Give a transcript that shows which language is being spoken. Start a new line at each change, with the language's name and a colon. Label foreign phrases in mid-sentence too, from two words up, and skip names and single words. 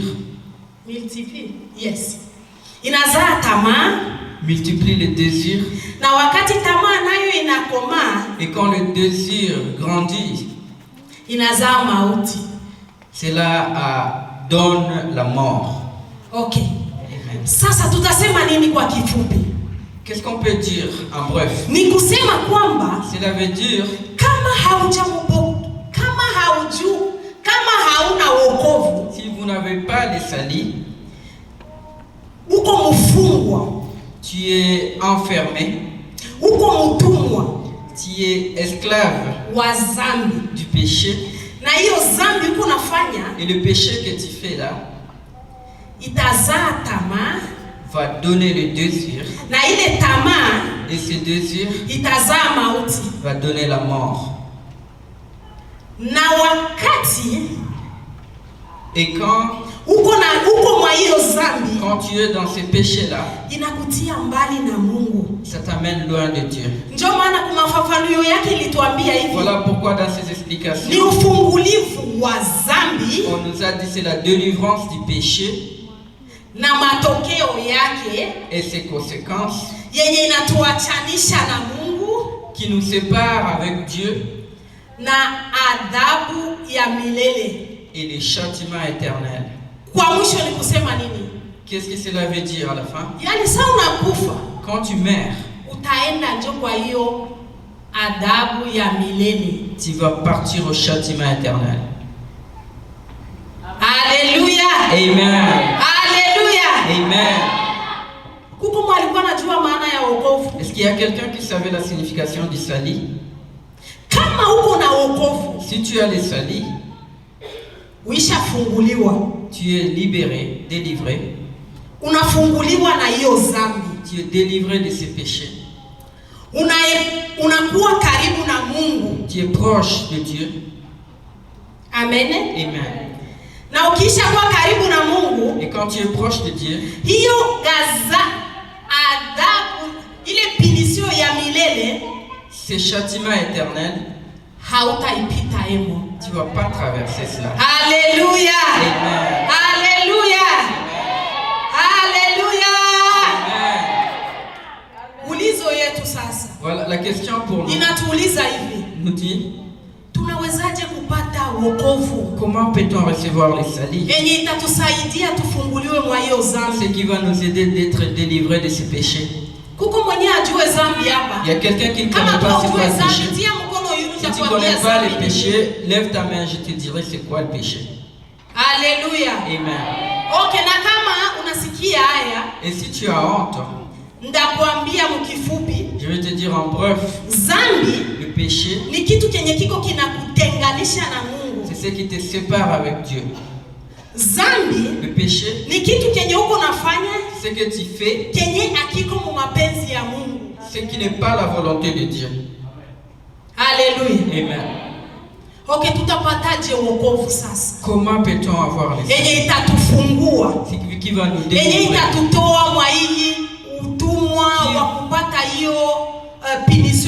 French: multiplie,
Swahili: yes, inazaa tamaa,
French: multiplie le désir,
Swahili: na wakati tamaa nayo inakomaa,
French: et quand le désir grandit,
Swahili: inazaa mauti,
French: cela donne la mort.
English: Okay. Amen.
Swahili: Sasa tutasema nini kwa kifupi?
French: Qu'est-ce qu'on peut dire en bref?
Swahili: Ni kusema kwamba
French: cela veut dire
Swahili: kama hauna wokovu,
French: si vous n'avez pas le salut,
Swahili: uko mfungwa,
French: tu es enfermé,
Swahili: uko mtumwa,
French: tu es esclave
Swahili: wa dhambi,
French: du péché.
Swahili: Na hiyo dhambi uko nafanya,
French: et le péché que tu fais là
Swahili: itazaa tamaa,
French: va donner le désir,
Swahili: na ile tamaa,
French: et ce désir
Swahili: itazaa mauti,
French: va donner la mort.
Swahili: Na wakati,
French: et quand
Swahili: uko mwa hiyo dhambi,
French: quand tu es dans ces péchés là,
Swahili: inakutia mbali na Mungu,
French: ça t'amène loin de Dieu.
Swahili: Ndio maana kwa mafafanuo yake ilituambia hivi.
French: Voilà pourquoi dans ces explications,
Swahili: ni ufungulivu wa dhambi,
French: on nous a dit c'est la délivrance du péché,
Swahili: na matokeo yake
French: et ses conséquences
Swahili: yenye inatuachanisha na Mungu
French: qui nous séparent avec Dieu
Swahili: na adhabu ya milele.
French: et les châtiments éternels.
Swahili: Kwa mwisho ni kusema nini?
French: Qu'est-ce que cela veut dire à la fin?
Swahili: Yaani sasa unakufa,
French: Quand tu meurs,
Swahili: utaenda njo kwa hiyo adhabu ya milele.
French: tu vas partir au châtiment éternel. Alléluia. Amen. Alléluia. Amen.
Swahili: Kuko mwalikuwa anajua maana ya wokovu?
French: Est-ce qu'il y a quelqu'un qui savait la signification du salut?
Swahili: Kama uko na wokovu,
French: Si tu as les salis,
Swahili: uishafunguliwa.
French: tu es libéré, délivré.
Swahili: Unafunguliwa na hiyo dhambi.
French: Tu es délivré de ses péchés.
Swahili: Unakuwa karibu na Mungu.
French: Tu es proche de Dieu. Amen. Amen.
Swahili: Na ukisha kuwa karibu na Mungu,
French: Et quand tu es proche de Dieu,
Swahili: hiyo adhabu, ile pinisio ya milele,
French: ces châtiments éternels,
Swahili: hautaipita emo.
French: tu ne vas pas traverser cela. Alléluia. Amen. Alléluia. Alléluia. Amen.
Swahili: Ulizo yetu sasa.
French: Voilà la question pour nous.
Swahili: Inatuuliza hivi.
French: Nous dit,
Swahili: Tunawezaje kupata wokovu?
French: comment peut-on recevoir les salis?
Swahili: Yenye itatusaidia tufunguliwe mwa hiyo
French: Ce
Swahili: dhambi.
French: qui va nous aider d'être délivrés de ces péchés.
Swahili: Kuko mwenye ajue dhambi hapa.
French: Il y a quelqu'un qui ne
Swahili: Kama
French: connaît pas c'est quoi
Swahili: tujue
French: le
Swahili: dhambi,
French: péché.
Swahili: tia mkono yule
French: Si tu ne
Swahili: nitakwambia
French: connais pas les
Swahili: dhambi.
French: péchés, lève ta main, je te dirai c'est quoi le péché. Alléluia. Amen.
Swahili: Okay, na kama unasikia haya,
French: Et si tu as honte,
Swahili: ndakwambia mkifupi,
French: je vais te dire en bref,
Swahili: dhambi
French: le péché,
Swahili: ni kitu kenye kiko kinakutenganisha na Mungu.
French: c'est ce qui te sépare avec Dieu.
Swahili: Dhambi
French: Le péché,
Swahili: ni kitu kenye uko nafanya
French: ce que tu fais,
Swahili: kenye akiko mu mapenzi ya Mungu.
French: ce qui n'est pas la volonté de Dieu.
Swahili: Haleluya. Amen. Okay, tutapataje wokovu sasa?
French: Comment peut-on avoir les
Swahili: Yenye
French: salis?
Swahili: itatufungua,
French: C'est qui va nous
Swahili: yenye
French: délivrer,
Swahili: itatutoa mwa hii utumwa wa kupata hiyo pinisio